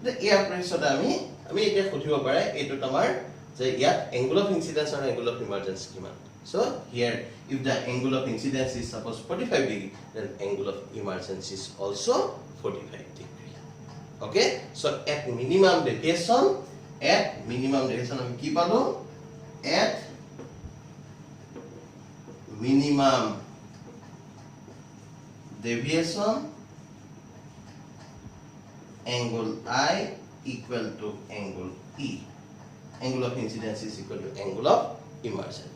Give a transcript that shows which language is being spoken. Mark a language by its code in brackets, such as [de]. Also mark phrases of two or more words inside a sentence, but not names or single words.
[as] ইয়াৰ পিছত আমি এতিয়া খুঁটিব পাৰে এইটো আমাৰ যে ইয়াত [en] angle of incidence [as] আৰু [en] angle of emergence [as] কিমান. [en] So here if the angle of incidence is suppose 45 degree, then angle of emergence is also 45 degree. Okay, so at minimum deviation [as] আমি কি পালো? [en] At minimum deviation angle I equal to angle E. Angle of incidence is equal to angle of emergence.